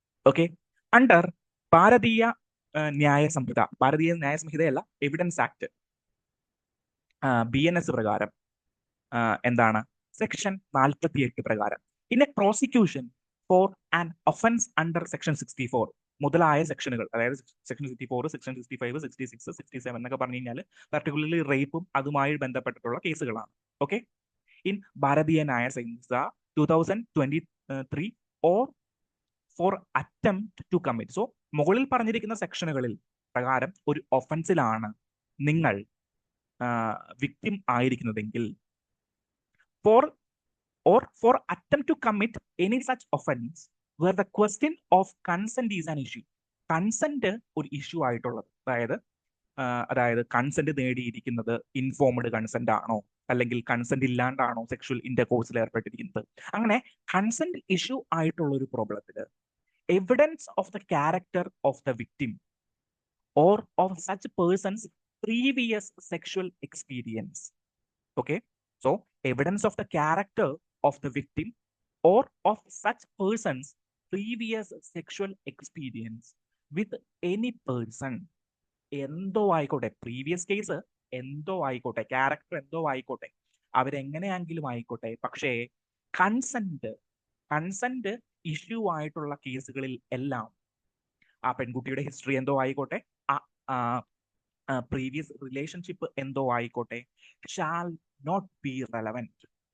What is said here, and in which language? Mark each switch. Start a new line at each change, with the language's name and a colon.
Malayalam: Okay, under ഭാരതീയ ന്യായ സംഹിതയല്ല, evidence act, BNS പ്രകാരം എന്താണ്, സെക്ഷൻ 48 പ്രകാരം,
English: in a prosecution for an offence under section 64
Malayalam: മുതലായ സെക്ഷനുകൾ, അതായത് സെക്ഷൻ 64, സെക്ഷൻ 65, 66, 67 എന്നൊക്കെ പറഞ്ഞു കഴിഞ്ഞാൽ പർട്ടിക്കുലർലി റേപ്പും അതുമായി ബന്ധപ്പെട്ടിട്ടുള്ള കേസുകളാണ്.
English: Okay, in Bharatiya Nyaya Sanhita 2023 or for attempt to commit.
Malayalam: So മുകളിൽ പറഞ്ഞിരിക്കുന്ന സെക്ഷനുകളിൽ പ്രകാരം ഒരു ഒഫൻസിലാണ് നിങ്ങൾ victim ആയിരിക്കുന്നതെങ്കിൽ,
English: for attempt to commit any such offense where the question of consent is an issue.
Malayalam: Consent ഒരു ഇഷ്യൂ ആയിട്ടുള്ളത്, അതായത് കൺസെന്റ് നേടിയിരിക്കുന്നത് ഇൻഫോംഡ് കൺസെന്റ് ആണോ, അല്ലെങ്കിൽ കൺസെന്റ് ഇല്ലാണ്ടാണോ സെക്ഷൽ ഇന്റർകോഴ്സിൽ ഏർപ്പെട്ടിരിക്കുന്നത്, അങ്ങനെ കൺസെന്റ് ഇഷ്യൂ ആയിട്ടുള്ള ഒരു പ്രോബ്ലത്തിൽ
English: Evidence of the character of the victim or of such person's previous sexual experience. Okay, so evidence of the character of the victim or of such person's previous sexual experience with any person.
Malayalam: എന്തോ ആയിക്കോട്ടെ, previous case എന്തോ ആയിക്കോട്ടെ, character എന്തോ ആയിക്കോട്ടെ, അവരെങ്ങനെയെങ്കിലും ആയിക്കോട്ടെ, പക്ഷേ consent consent issue ആയിട്ടുള്ള കേസുകളിൽ എല്ലാം ആ പെൺകുട്ടിയുടെ ഹിസ്റ്ററി എന്തോ ആയിക്കോട്ടെ, പ്രീവിയസ് റിലേഷൻഷിപ്പ് എന്തോ ആയിക്കോട്ടെ,
English: Shall not be relevant.